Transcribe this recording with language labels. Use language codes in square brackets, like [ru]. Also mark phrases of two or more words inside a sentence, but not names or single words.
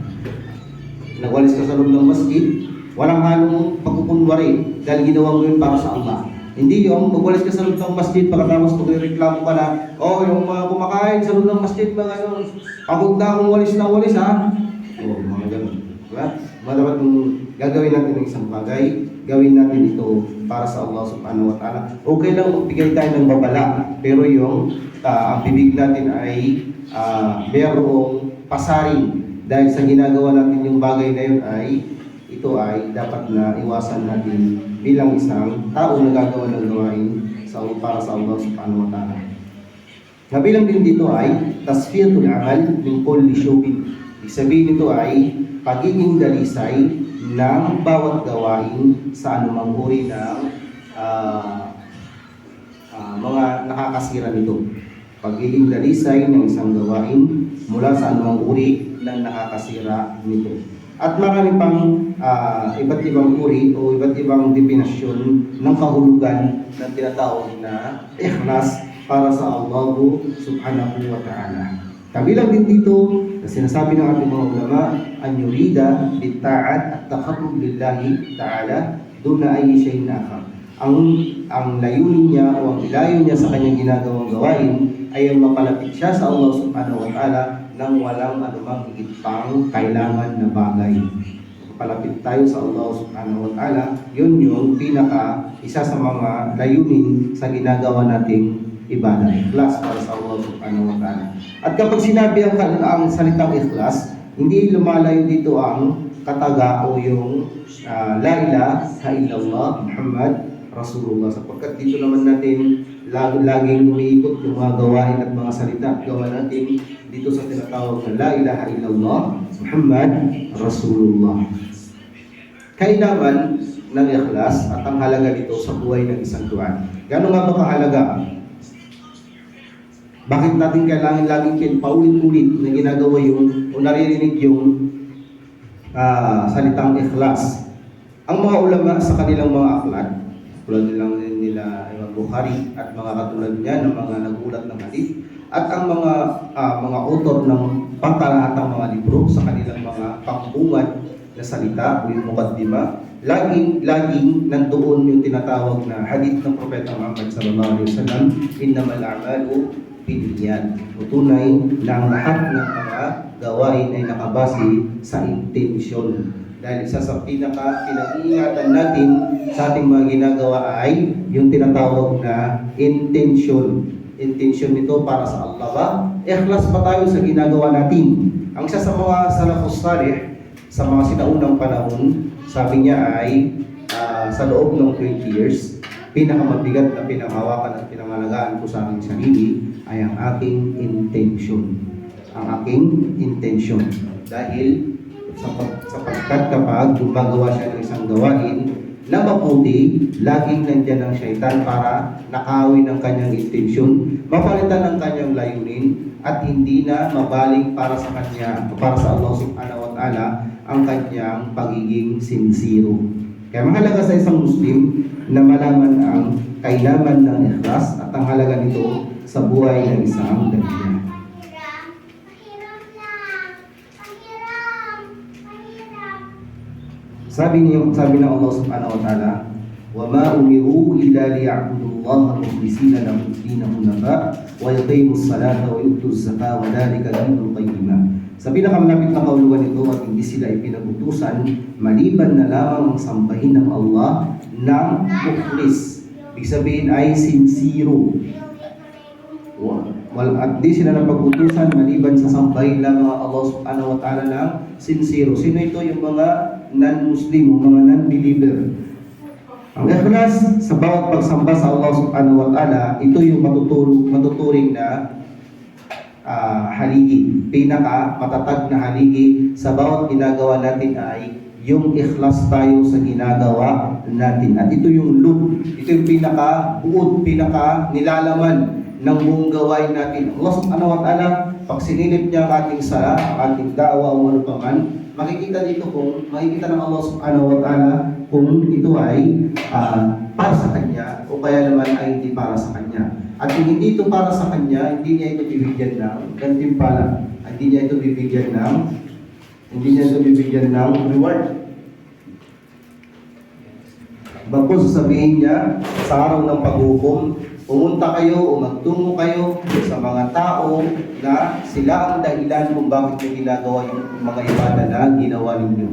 [tl] Nagwalis ka sa loob ng masjid, walang halong pagkukunwari dahil ginawa mo yun para sa Allah. Hindi yung magwalis ka sa loob ng masjid pagkatapos magreklamo ka na, yung mga kumakain sa loob ng masjid, mga yun, pagod na akong walis na walis ha. Mga ganun. Diba? Dapat gagawin natin ng isang bagay, gawin natin ito para sa Allah [ar] سبحانه وتعالى. [tl] Okay lang magbigay tayo ng babala, pero yung ang bibig natin ay merong pasaring dahil sa ginagawa natin yung bagay na yun ay ito ay dapat na iwasan natin bilang isang tao na gagawa ng gawain para sa Allah [ar] سبحانه وتعالى. [tl] Nabilang din dito ay [ar] تصفية العمل من كل شوب. [tl] Ibig sabihin nito ay pagiging dalisay ng bawat gawain sa anumang uri ng mga nakakasira nito. Pagiging dalisay ng isang gawain mula sa anumang uri ng nakakasira nito. At marami pang iba't ibang uri o iba't ibang definasyon ng kahulugan na tinatawag na ikhlas para sa Allah [ar] سبحانه وتعالى. [tl] Kabilang din dito na sinasabi ng ating mga ulama, [ar] أن يريد بالطاعة التقرب لله تعالى دون أي شيء آخر. [tl] Ang layunin niya o ang ilayo niya sa kanyang ginagawang gawain ay ang mapalapit siya sa Allah [ar] سبحانه وتعالى [tl] nang walang anumang higit pang kailangan na bagay. Mapalapit tayo sa Allah [ar] سبحانه وتعالى, [tl] yun yung isa sa mga layunin sa ginagawa nating ibadah, ikhlas para sa Allah [ar] سبحانه وتعالى. [tl] At kapag sinabi ang salitang ikhlas, hindi lumalayo dito ang kataga o yung [ar] لا إله إلا الله محمد رسول الله. [tl] Sapagkat dito naman natin laging umiikot yung mga gawain at mga salita at gawa natin dito sa tinatawag na [ar] لا إله إلا الله محمد رسول الله. [tl] Kainaman ng ikhlas at ang halaga dito sa buhay ng isang tuwan. Gano'n nga ba kahalaga? Bakit natin kailangan laging paulit-ulit na ginagawa yung o naririnig yung salitang ikhlas? Ang mga ulama sa kanilang mga aklat, tulad nila Imam Bukhari at mga katulad niya ng mga nagulat ng hadith, at ang mga author ng pangkalahatang mga libro sa kanilang mga pangbungad na salita o yung mukaddima, laging nandoon yung tinatawag na hadith ng Propeta Muhammad [ar] صلى الله عليه وسلم, إنما الأعمال بالنيات. [tl] Tunay na ang lahat ng mga gawain ay nakabase sa intensyon. Dahil isa sa pinag-iingatan natin sa ating mga ginagawa ay yung tinatawag na intention. intensyon nito para sa Allah ba? Ikhlas ba tayo sa ginagawa natin? Ang isa sa mga [ar] السلف الصالح, [tl] sa mga sinaunang panahon, sabi niya ay sa loob ng 20 years, pinakamabigat na pinanghawakan at pinangalagaan ko sa aking sarili ay ang aking intention. Ang aking intention. Dahil sapagkat kapag gumagawa siya ng isang gawain na mabuti, laging nandyan ang syaitan para nakawin ang kanyang intensyon, mapalitan ang kanyang layunin, at hindi na mabaling para sa kanya, para sa Allah [ar] سبحانه وتعالى, [tl] ang kanyang pagiging sincero. Kaya mahalaga sa isang Muslim na malaman ang kailangan ng ikhlas at ang halaga nito sa buhay ng isang dahilan. [ar] Sabi ng Allah subhanahu wa ta'ala, وَمَا أُمِرُوا إِلَّا لِيَعْبُدُوا اللَّهَ مُخْلِصِينَ لَهُ الدِّينَ حُنَفَاءَ وَيُقِيمُوا الصَّلَاةَ وَيُؤْتُوا الزَّكَاةَ وَذَلِكَ دِينُ الْقَيِّمَةِ. [tl] Sa pinakamalapit na kaulugan nito at hindi sila ipinagutusan maliban na lamang ang sambahin ng Allah ng mukhlis. Ibig sabihin ay sincero. At di sila napagutusan maliban sa sambahin lamang ang Allah [ar] سبحانه وتعالى [tl] ng sincero. Sino ito? Yung mga non-Muslim, mga non-believer. Ang ikhlas sa bawat pagsamba sa Allah [ar] سبحانه وتعالى, [tl] ito yung matuturing na haligi. Pinaka matatag na haligi sa bawat ginagawa natin ay yung ikhlas tayo sa ginagawa natin. At ito yung loop, ito yung pinaka buod, pinaka nilalaman ng buong gawain natin. Allah [ar] سبحانه وتعالى, [tl] pag sinilip niya ang ating sala, ang ating da'wa o ano pa man, makikita ng Allah [ar] سبحانه وتعالى [tl] kung ito ay para sa kanya o kaya naman ay hindi para sa kanya. At kung hindi ito para sa kanya, hindi niya ito bibigyan ng gantimpala. Hindi niya ito bibigyan ng reward. Bagkus sasabihin niya sa araw ng paghukom, pumunta kayo o magtungo kayo sa mga tao na sila ang dahilan kung bakit nyo ginagawa yung mga ibada na ginawa ninyo.